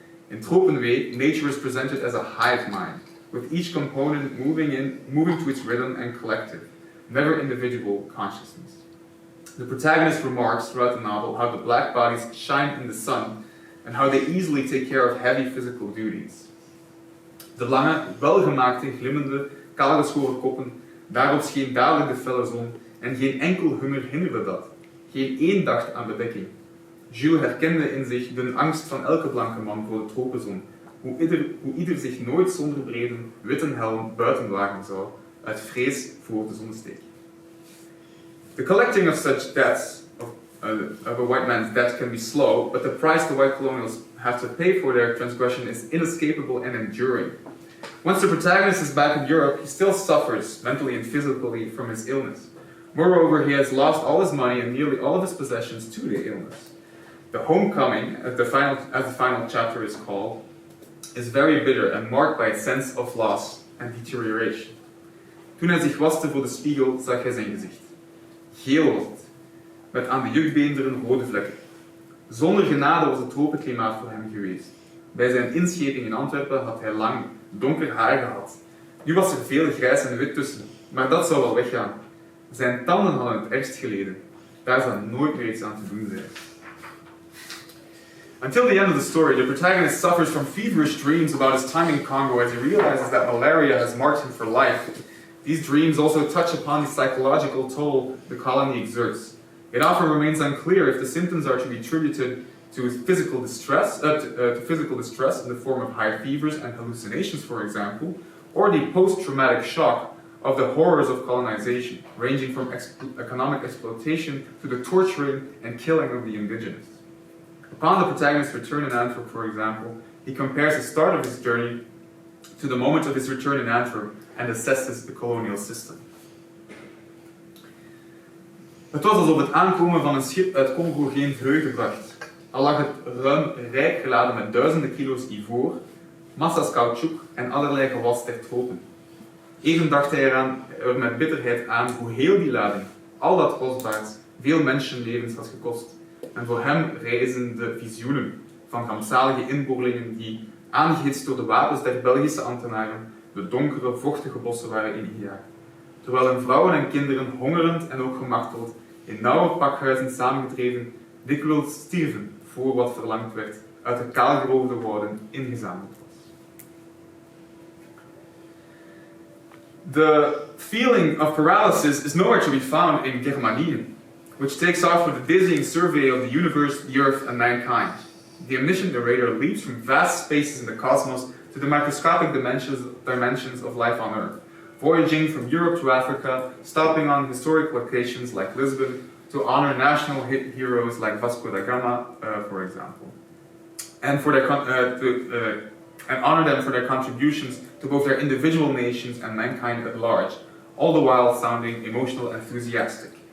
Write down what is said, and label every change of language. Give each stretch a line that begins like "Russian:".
English: In Tropenwee, nature is presented as a hive mind, with each component moving to its rhythm and collective, never individual consciousness. The protagonist remarks throughout the novel how the black bodies shine in the sun and how they easily take care of heavy physical duties.
Dutch: De lange, welgemaakte, glimmende, kaalgeschoren koppen, daarop scheen dadelijk de felle zon en geen enkel hunger hinderde dat. Geen één dacht aan bedekking. Jules herkende in zich de angst van elke blanke man voor de tropenzon, hoe ieder zich nooit zonder brede, witte helm buiten wagen zou, uit vrees voor de zonnesteek.
English: The collecting of such debts, of a white man's debt, can be slow, but the price the white colonials have to pay for their transgression is inescapable and enduring. Once the protagonist is back in Europe, he still suffers, mentally and physically, from his illness. Moreover, he has lost all his money and nearly all of his possessions to the illness. The homecoming, as the final chapter is called, is very bitter and marked by a sense of loss and deterioration.
Dutch: Toen hij zich waste voor de spiegel, zag hij zijn gezicht. Geel was het, met aan de jukbeenderen rode vlekken. Zonder genade was het tropenklimaat voor hem geweest. Bij zijn inscheping in Antwerpen had hij lang, donker haar gehad. Nu was er veel grijs en wit tussen, maar dat zou wel weggaan. Zijn tanden hadden het ergst geleden. Daar zou nooit meer iets aan te doen zijn.
English: Until the end of the story, the protagonist suffers from feverish dreams about his time in Congo as he realizes that malaria has marked him for life. These dreams also touch upon the psychological toll the colony exerts. It often remains unclear if the symptoms are to be attributed to physical distress in the form of high fevers and hallucinations, for example, or the post-traumatic shock of the horrors of colonization, ranging from economic exploitation to the torturing and killing of the indigenous. Upon the protagonist's return in Antwerp, for example, he compares the start of his journey to the moment of his return in Antwerp and assesses the colonial system.
Dutch: Het was alsof het aankomen van een schip uit Congo geen vreugde bracht. Al lag het ruim rijk geladen met duizenden kilo's ivoor, massa's caoutchouc en allerlei gewas ter tropen. Even dacht hij er met bitterheid aan hoe heel die lading, al dat kostbaars, veel mensenlevens had gekost. En voor hem reizen de visioenen van rampzalige inboorlingen die, aangehitst door de wapens der Belgische ambtenaren, de donkere, vochtige bossen waren ingejaagd. Terwijl hun vrouwen en kinderen, hongerend en ook gemarteld, in nauwe pakhuizen samengedreven, dikwijls stierven voor wat verlangd werd, uit de kaalgeroofde wouden ingezameld was.
English: The feeling of paralysis is nowhere to be found in Germanin, which takes off with a dizzying survey of the universe, the earth, and mankind. The omniscient narrator leaps from vast spaces in the cosmos to the microscopic dimensions of life on Earth, voyaging from Europe to Africa, stopping on historic locations like Lisbon to honor national heroes like Vasco da Gama, for example, and for their and honor them for their contributions to both their individual nations and mankind at large, all the while sounding emotional and enthusiastic.